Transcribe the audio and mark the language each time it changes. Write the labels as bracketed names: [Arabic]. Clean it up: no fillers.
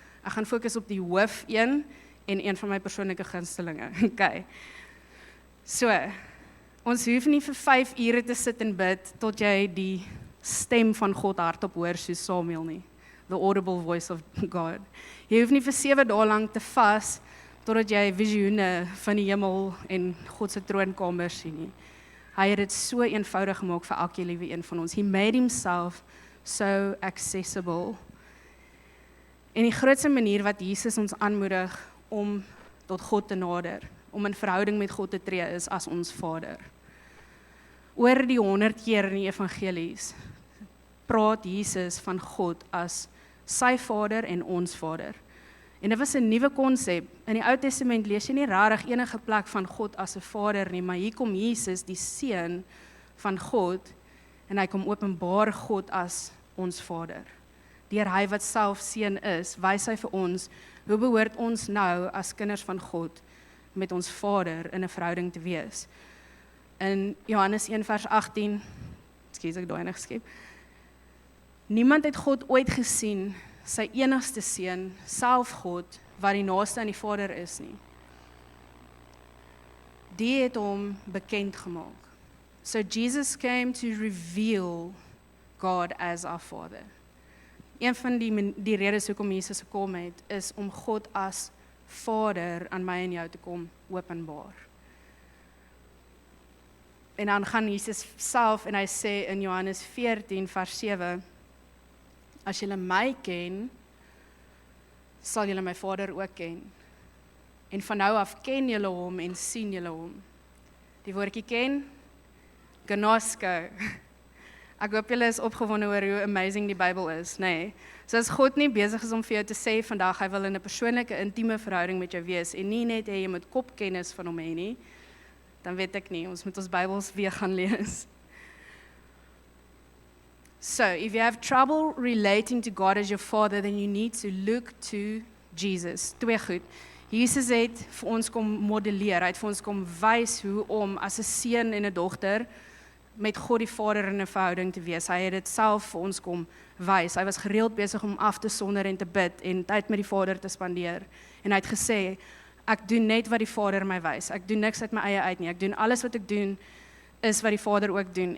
[Afrikaans] Ek gaan fokus op die hoof een en een van my persoonlike gunstelinge. Okay. So, ons hoef nie vir 5 ure te sit en bid tot jy die stem van God hardop hoor soos Samuel nie. [English] The audible voice of God. [Afrikaans] Jy hoef nie vir 7 dae lank te vas totdat jy visioene van die hemel en God se troonkamer sien nie. Hy het dit so eenvoudig gemaak vir elke liewe een van ons. [English] He made himself so accessible. [Afrikaans] En die grootste manier wat Jesus ons aanmoedig om tot God te nader, om in verhouding met God te tree, is as ons Vader. Oor die 100 keer in die evangelies praat Jesus van God as sy Vader en ons Vader. En dit was 'n nuwe konsep. In die Ou Testament lees jy nie regtig enige plek van God as 'n Vader nie, maar hier kom Jesus, die Seun van God, en hy kom openbaar God as ons Vader. Deur hy wat self Seun is, wys hy vir ons, hoe behoort ons nou as kinders van God met ons Vader in 'n verhouding te wees. In Johannes 1 vers 18, ekskuus ek daai geskep. Niemand het God ooit gesien, sy enigste Seun, self God, wat die naaste aan die Vader is nie. Die het hom bekend gemaak. [English] So Jesus came to reveal God as our Father. [Afrikaans] Een van die redes hoekom Jesus gekom het, is om God as Vader aan my en jou te kom openbaar. En dan gaan Jesus self en hy sê in Johannes 14 vers 7, as julle my ken, sal julle my Vader ook ken. En van nou af ken julle hom en sien julle hom. Die woordjie ken, gnosko. Ek hoop julle is opgewonde oor hoe amazing die Bybel is, nee. So as God nie besig is om vir jou te sê vandag, hy wil in 'n persoonlike, intieme verhouding met jou wees, en nie net jy moet kopkennis van hom hê nie, dan weet ek nie, ons moet ons Bybels weer gaan lees. [English] So, if you have trouble relating to God as your Father, then you need to look to Jesus. [Afrikaans] Twee goed. Jesus het vir ons kom modelleer, hy het vir ons kom wys hoe om as 'n seun en 'n dogter met God die Vader in 'n verhouding te wees. Hy het dit self vir ons kom wys. Hy was gereeld besig om af te sonder en te bid en tyd met die Vader te spandeer. En hy het gesê, ek doen net wat die Vader my wys. Ek doen niks uit my eie uit nie. Ek doen alles wat ek doen, is wat die Vader ook doen.